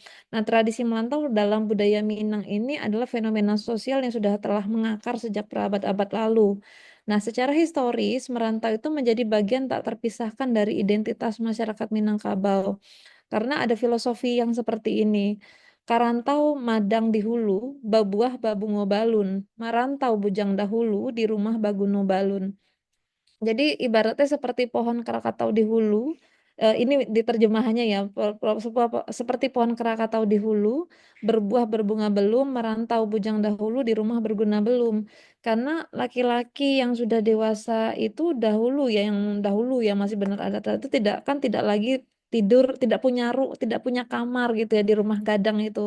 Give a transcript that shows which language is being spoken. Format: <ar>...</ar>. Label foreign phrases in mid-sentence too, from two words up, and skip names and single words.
<id>Nah, tradisi merantau dalam budaya Minang ini adalah fenomena sosial yang sudah telah mengakar sejak berabad-abad lalu. Nah, secara historis, merantau itu menjadi bagian tak terpisahkan dari identitas masyarakat Minangkabau. Karena ada filosofi yang seperti ini.</id> <min>Karantau madang di hulu, babuah babungo balun. Marantau bujang dahulu, di rumah baguno balun.</min> <id>Jadi ibaratnya seperti pohon Krakatau di hulu, ini diterjemahannya ya, seperti pohon Krakatau di hulu, berbuah berbunga belum, merantau bujang dahulu, di rumah berguna belum. Karena laki-laki yang sudah dewasa itu dahulu ya, yang dahulu ya masih benar adat itu tidak lagi tidur, tidak punya kamar gitu ya di rumah gadang itu.</id>